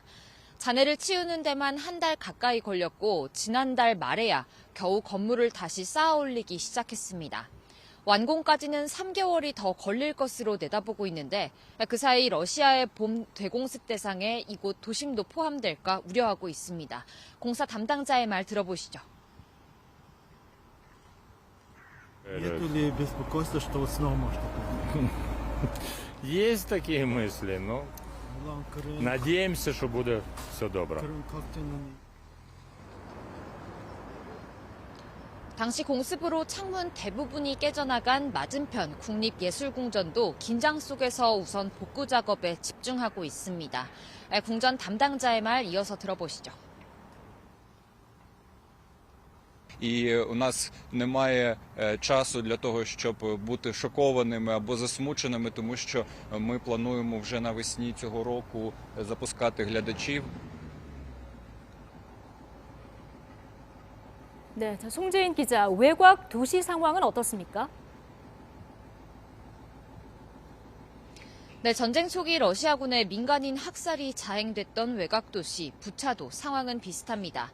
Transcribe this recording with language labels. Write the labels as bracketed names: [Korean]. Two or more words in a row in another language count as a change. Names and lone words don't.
[Korean] 잔해를 치우는 데만 한 달 가까이 걸렸고 지난달 말에야 겨우 건물을 다시 쌓아 올리기 시작했습니다. 완공까지는 3개월이 더 걸릴 것으로 내다보고 있는데 그 사이 러시아의 봄 대공습 대상에 이곳 도심도 포함될까 우려하고 있습니다. 공사 담당자의 말 들어보시죠. [Russian] Нету ли беспокойства, что вот снова может быть? Есть такие мысли, но надеемся, что будет все добре. [Korean] 당시 공습으로 창문 대부분이 깨져나간 맞은편 국립예술궁전도 긴장 속에서 우선 복구 작업에 집중하고 있습니다. 궁전 담당자의 말 이어서 들어보시죠. [Ukrainian] І у нас немає часу для того, щоб бути шокованими або засмученими, тому що ми плануємо вже навесні цього року запускати глядачів. [Korean] 네, 자, 송재인 기자, 외곽 도시 상황은 어떻습니까? 네, 전쟁 초기 러시아군의 민간인 학살이 자행됐던 외곽 도시 부차도 상황은 비슷합니다.